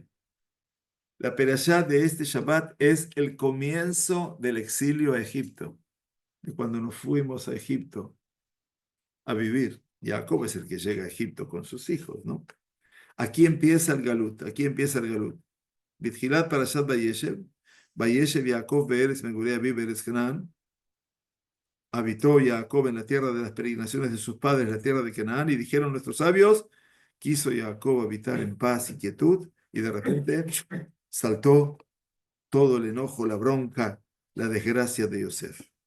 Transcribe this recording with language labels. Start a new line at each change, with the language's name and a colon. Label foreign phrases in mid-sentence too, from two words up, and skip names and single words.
Spanish: La perashá de este Shabbat es el comienzo del exilio a Egipto, de cuando nos fuimos a Egipto a vivir. Jacob es el que llega a Egipto con sus hijos, ¿no? Aquí empieza el Galut, aquí empieza el Galut.
Hebrew: בתחילת פרשת וישב וישב יעקב בארץ מגורי בארץ כנען.
Spanish: Habitó Jacob en la tierra de las peregrinaciones de sus padres, la tierra de Canaán, y dijeron nuestros sabios, quiso Jacob habitar en paz y quietud, y de repente saltó todo el enojo, la bronca, la desgracia de Yosef.